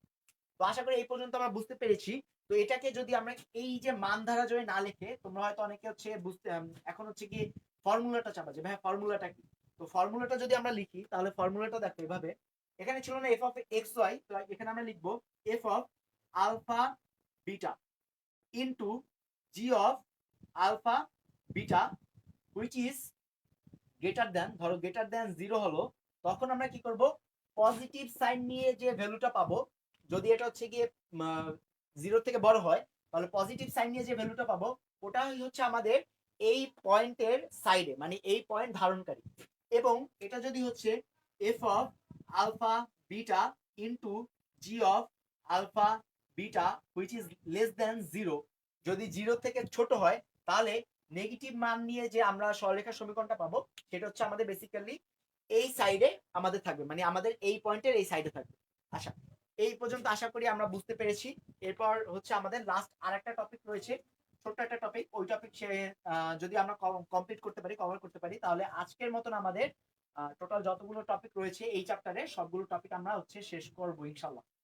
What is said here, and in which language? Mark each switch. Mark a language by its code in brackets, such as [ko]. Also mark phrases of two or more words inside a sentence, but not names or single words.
[bn] তো আশা করি এই পর্যন্ত আমরা বুঝতে পেরেছি। তো এটাকে যদি আমরা এই যে মান ধারা যদি না লিখে, তোমরা হয়তো অনেকে হচ্ছে বুঝতে এখন হচ্ছে কি ফর্মুলাটা চাপা যে ভাই ফর্মুলাটা কি। তো ফর্মুলাটা যদি আমরা লিখি তাহলে ফর্মুলাটা দেখো এভাবে, এখানে ছিল না f(x, y), এখানে আমরা লিখবো [en] f(α β) ইনটু g(α β) which is greater than, [bn] ধরো [en] greater than [bn] 0 হলো, তখন আমরা কি করব, [en] positive sign [bn] নিয়ে যে ভ্যালুটা পাবো, যদি এটা হচ্ছে গিয়ে 0 থেকে বড় হয়, তাহলে [en] positive sign [bn] নিয়ে যে ভ্যালুটা পাবো ওটাই হচ্ছে আমাদের এই পয়েন্টের সাইডে, মানে এই পয়েন্ট ধারণকারী। এবং এটা যদি হচ্ছে [en] f(α β) ইনটু g(α β) which is less than 0, [bn] যদি 0 থেকে ছোট হয়, তাহলে নেগেটিভ মান নিয়ে যে আমরা সরলরেখার সমীকরণটা পাবো সেটা হচ্ছে আমাদের বেসিক্যালি এই সাইডে আমাদের থাকবে, মানে আমাদের এই পয়েন্টের এই সাইডে থাকবে। আচ্ছা এই পর্যন্ত আশা করি আমরা বুঝতে পেরেছি। এরপর হচ্ছে আমাদের লাস্ট আর একটা টপিক রয়েছে, ছোট্ট একটা টপিক, ওই টপিক যদি আমরা কমপ্লিট করতে পারি, কভার করতে পারি, তাহলে আজকের মতন আমাদের টোটাল যতগুলো টপিক রয়েছে এই চ্যাপ্টারে সবগুলো টপিক আমরা হচ্ছে শেষ করবো ইনশাল্লাহ।